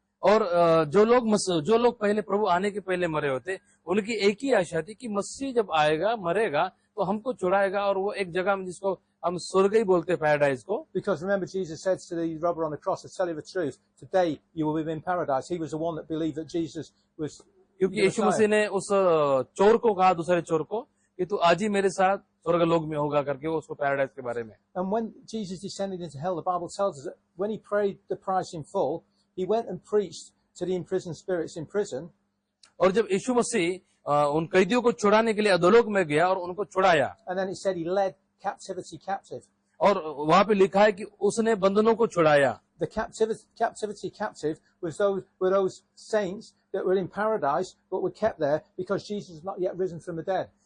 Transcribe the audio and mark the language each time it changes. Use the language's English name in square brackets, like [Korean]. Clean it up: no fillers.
[Hindi] और जो लोग पहले प्रभु आने के पहले मरे होते, उनकी एक ही आशा थी कि मसीह जब आएगा, मरेगा तो हमको छुड़ाएगा, और वो एक जगह में जिसको हम स्वर्ग ही बोलते, पैराडाइज को। [English] Because remember, Jesus said to the robber on the cross, "To tell you the truth, today you will be in paradise." He was the one that believed that Jesus was. [Hindi] क्योंकि यीशु मसीह ने उस चोर को कहा, दूसरे चोर को, कि तू आज ही मेरे साथ स्वर्ग लोक में होगा करके, वो उसको पैराडाइज के बारे में। [English] And when Jesus descended into hell, the Bible tells us that when he paid the price in full, he went and preached to the imprisoned spirits in prison. [Hindi] और जब यीशु मसीह उन कैदियों को छुड़ाने के लिए अधोलोक में गया और उनको छुड़ाया, [English] And then it said he led captivity captive. [Hindi] और वहां पे लिखा है कि उसने बंधनों को छुड़ाया। [English] The captivity captive were those saints that were in paradise but were kept there because Jesus was not yet risen from the dead.